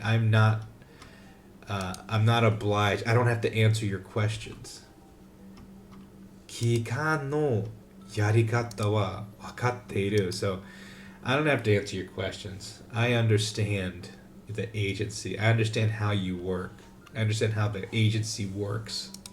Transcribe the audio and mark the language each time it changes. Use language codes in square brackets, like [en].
[en] I'm not obliged. I don't have to answer your questions. [ja] 機関のやり方は分かっている。 [en] So, I don't have to answer your questions. I understand the agency. I understand how you work. I understand how the agency works.